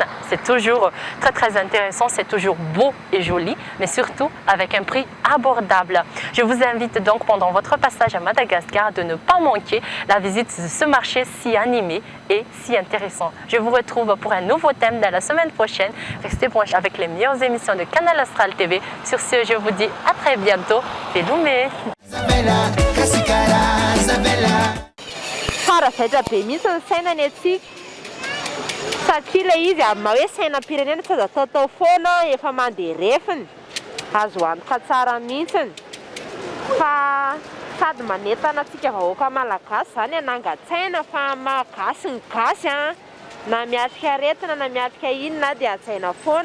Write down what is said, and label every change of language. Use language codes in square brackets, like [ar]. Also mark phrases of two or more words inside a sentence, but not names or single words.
[fr] C'est toujours très intéressant, c'est toujours beau et joli, mais surtout avec un prix abordable. Je vous invite donc pendant votre passage à Madagascar de ne pas manquer la visite de ce marché si animé et si intéressant. Je vous retrouve pour un nouveau thème dans la semaine prochaine. Restez branchés avec les meilleures émissions de Canal Austral TV. Sur ce, je vous dis à très bientôt. Feloumé! [mg] Satria ilay izy amin'ny hoe sainam-pirenena tsy azo ataotao foana efa mandeha refiny, azo antoka tsara mihitsiny fa sady manentana antsika vahoaka malagasy zany hanangan-tsaina fa malagasy ny gasy na miatrika aretina na miatrika inona dia an-tsaina foana.